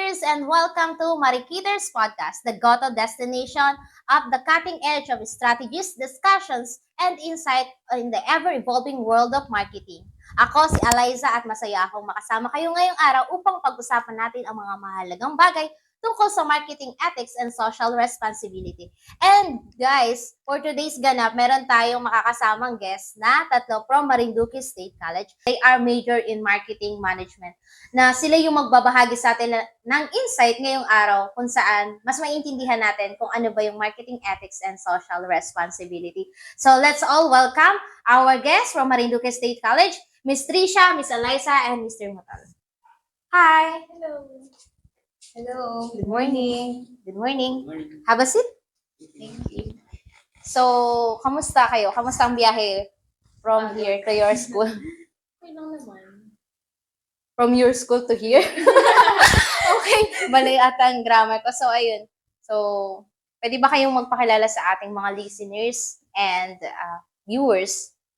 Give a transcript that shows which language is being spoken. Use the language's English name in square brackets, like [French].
[English] and welcome to Marikiters Podcast, the go-to destination of the cutting edge of strategies, discussions, and insight in the ever-evolving world of marketing. [Filipino] Ako si Eliza at masaya akong makasama kayo ngayong araw upang pag-usapan natin ang mga mahalagang bagay tungkol sa marketing ethics and social responsibility. [English] And guys, for today's [Filipino] ganap, meron tayong makakasamang guest na tatlo from Marinduque State College. [English] They are major in marketing management [Filipino] na sila yung magbabahagi sa atin ng insight ngayong araw kung saan mas maintindihan natin kung ano ba yung marketing ethics and social responsibility. [English] So let's all welcome our guests from Marinduque State College, Ms. Trisha, Ms. Eliza, and Mr. Motal. Hi! Hello. Hello. Good morning. Good morning. Morning. Have a seat. Thank you. [Filipino] So, kamusta kayo? Kamusta ang biyahe [English] from here to your school? [Filipino] Okay lang naman. [English] From your school to here? [Filipino] Okay. Mali ata ang grammar ko. So, ayun. So, pwede ba kayong magpakilala sa ating mga listeners and viewers?